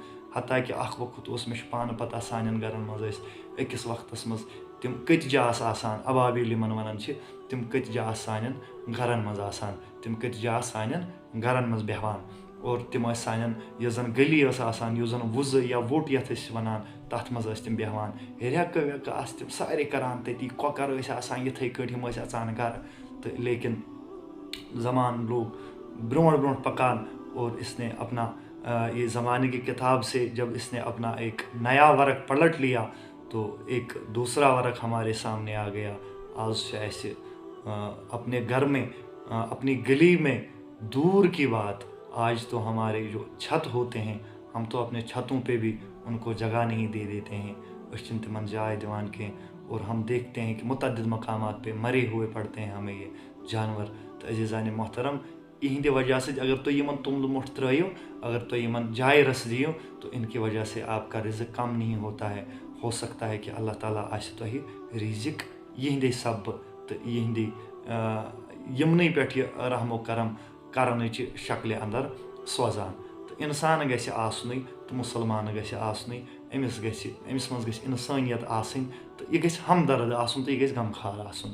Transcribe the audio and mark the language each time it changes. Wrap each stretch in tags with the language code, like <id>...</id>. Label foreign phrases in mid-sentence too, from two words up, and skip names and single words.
<ks>حتاکہِ اکھ وقت اوس، مےٚ چھُ پانہٕ پتہ، سانٮ۪ن گرن منٛز ٲسۍ أکِس وقتس منٛز تِم کٔتجہِ آسہٕ آسان، ابابیٖل یِمن ونان چھِ، تِم کٔتجہِ آسہٕ سانٮ۪ن گرن منٛز آسان، تِم کٔتجہِ آسہٕ سانٮ۪ن گرن منٛز بیٚہوان، اور تِم ٲسۍ سانٮ۪ن یۄس زن گلی ٲس آسان، یُس زن وُزٕ یا ووٚٹ یتھ أسۍ ونان، تتھ منٛز ٲسۍ تِم بیٚہوان، ریٚکہٕ ویٚکہٕ آسہٕ تِم سارے کران تٔتی، کۄکر ٲسۍ آسان یِتھٕے کٲٹھۍ، یِم ٲسۍ اژان گرٕ. تہٕ لیکن زمان لوگ برونٛٹھ برونٛٹھ پکان،</ks> <ur>اور اس نے اپنا یہ زمانے کی کتاب سے جب اس نے اپنا ایک نیا ورق پلٹ لیا تو ایک دوسرا ورق ہمارے سامنے آ گیا. آج</ur> <ks>چھِ اَسہِ</ks> <ur>اپنے گھر میں، اپنی گلی میں دور کی بات، آج تو ہمارے جو چھت ہوتے ہیں، ہم تو اپنے چھتوں پہ بھی ان کو جگہ نہیں دے دیتے ہیں،</ur> <ks>أسۍ چھِنہٕ تِمن جاے دِوان کینٛہہ.</ks> <ur>اور ہم دیکھتے ہیں کہ متعدد مقامات پہ مرے ہوئے پڑتے ہیں ہمیں یہ جانور.</ur> <ks>تہٕ عزیٖزانہِ محترم، یِہنٛدِ وجہ سۭتۍ اگر تُہۍ یِمن توٚملہٕ مۄٹھ ترٲیِو، اگر تُہۍ یِمن جایہِ رس دِیِو،</ks> <ur>تو ان کی وجہ سے آپ کا رزق کم نہیں ہوتا ہے. ہو سکتا ہے کہ</ur> <ks>اللہ تعالیٰ آسہِ تۄہہِ رزق یِہنٛدے سببہٕ تہٕ یِہنٛدِ یِمنٕے پٮ۪ٹھ یہِ رحم و کرم کرنٕچہِ شکلہِ اندر سوزان. تہٕ اِنسان گژھِ آسنُے تہٕ مُسلمان گژھِ آسنُے أمِس منٛز گژھِ اِنسٲنیت آسٕنۍ تہٕ یہِ گژھِ ہمدرد آسُن تہٕ یہِ گژھِ غمخوار آسُن.</ks>